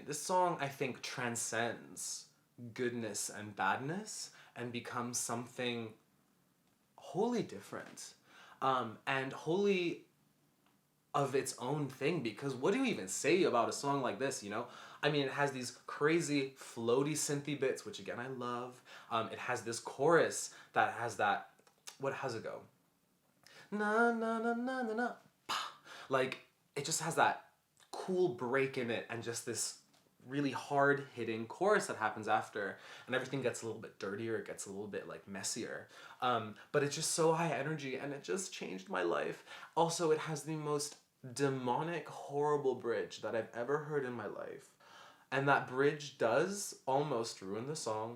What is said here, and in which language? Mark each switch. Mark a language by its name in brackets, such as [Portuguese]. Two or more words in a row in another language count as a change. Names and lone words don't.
[English] This song, I think, transcends goodness and badness and becomes something wholly different, and wholly of its own thing, because what do you even say about a song like this, you know? I mean, it has these crazy floaty synthy bits, which again I love. It has this chorus that has that, how's it go? Na na na na na na, pa. Like, it just has that cool break in it, and just this really hard hitting chorus that happens after, and everything gets a little bit dirtier, it gets a little bit like messier, but it's just so high energy, and it just changed my life. Also, it has the most demonic, horrible bridge that I've ever heard in my life, and that bridge does almost ruin the song.